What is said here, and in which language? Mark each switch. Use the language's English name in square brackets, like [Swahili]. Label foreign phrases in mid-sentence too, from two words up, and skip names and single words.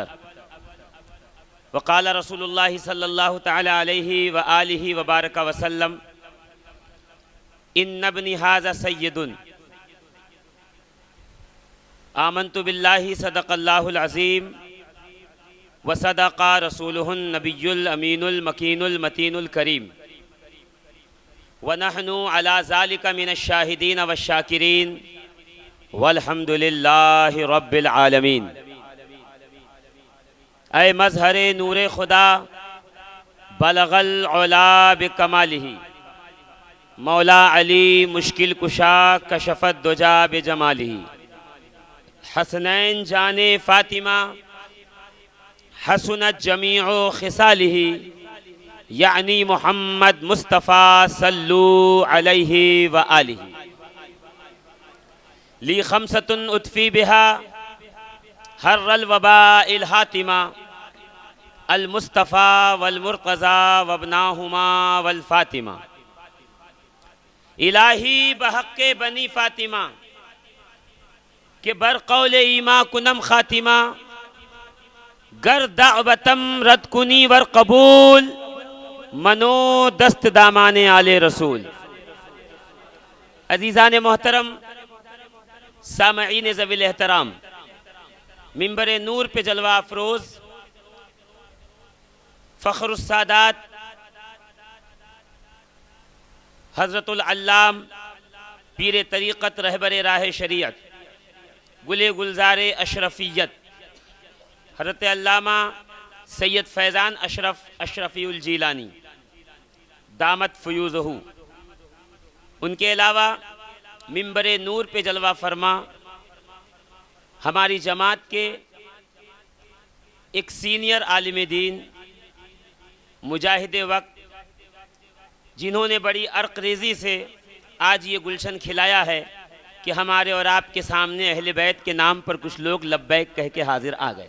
[Arabic] وقال رسول الله صلى الله تعالى عليه وآله وبارك وسلم إن ابني هذا سيد آمنت بالله صدق الله العظيم وصدق رسوله النبي الأمين المكين المتين الكريم ونحن على ذلك من الشاهدين والشاكرين والحمد لله رب العالمين. [Persian] ای مظهر نور خدا [Arabic] بلغ العلى بكماله [Persian] مولا علی مشکل کشا [Arabic] كشف الدجى بجماله, [Persian] حسنین جان فاطمه [Arabic] حسنت جميع خصاله, [Urdu] یعنی محمد مصطفیٰ [Arabic] صلوا عليه وآله. لي خمسة أطفي بها حر الوباء الحاطمة, المصطفى والمرتضى وابناهما والفاطمة, [Persian] الهی بحق بنی فاطمه که بر قول ایمان کنم خاتمه گر دعوتم رد کنی ور قبول من و دست دامان آل رسول. [Urdu] عزیزان محترم، سامعین ذوی احترام، منبر نور پے جلوہ افروز فخر السادات حضرت العلام پیر طریقت رہبر راہ شریعت گل گلزار اشرفیت حضرت علامہ سید فیضان اشرف اشرفی الجیلانی [Arabic] دامت فیوضہ, [Urdu] ان کے علاوہ منبر نور پے جلوہ فرما ہماری جماعت کے ایک سینیئر عالم دین مجاہد وقت، جنہوں نے بڑی عرق ریزی سے آج یہ گلشن کھلایا ہے کہ ہمارے اور آپ کے سامنے اہل بیت کے نام پر کچھ لوگ لبیک کہہ کے حاضر آ گئے.